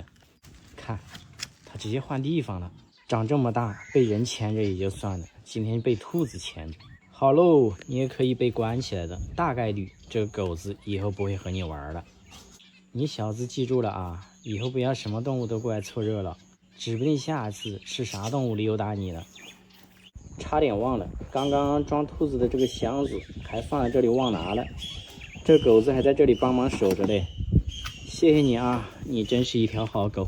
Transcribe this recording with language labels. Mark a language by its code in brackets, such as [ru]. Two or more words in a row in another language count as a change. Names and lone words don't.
[zh] 看，它直接換地方了。長這麼大，被人牽着也就算了，今天被兔子牽着。好嘍，你也可以被關起來的，大概率這個狗子以後不會和你玩了。你小子記住了啊，以後不要什麼動物都過來湊熱鬧，指不定下次是啥動物溜達你了。差點忘了，剛剛裝兔子的這個箱子還放在這裡忘拿了，這狗子還在這裡幫忙守着嘞。謝謝你啊，你真是一條好狗。